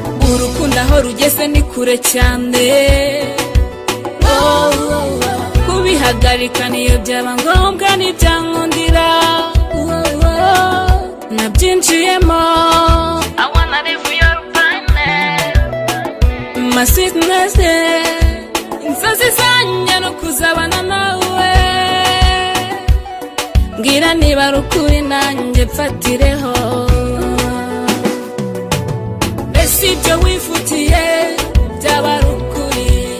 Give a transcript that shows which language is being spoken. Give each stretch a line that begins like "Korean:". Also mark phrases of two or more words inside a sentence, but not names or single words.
Kinyarwanda: Urukundo aho rugeze ni kure cyane. Oh, oh, oh. Kubihagarika niyo byaba ngombwa ntibyankundira. Oh, oh. Nabyinjiyemo.
English: I wanna live your finest. My sweetness,
Kinyarwanda: inzozi zanjye ni ukuzabana nawe. Mbwira niba ari ukuri nanjye mfatireho. Mbese ibyo wivugiye byaba ari ukuri?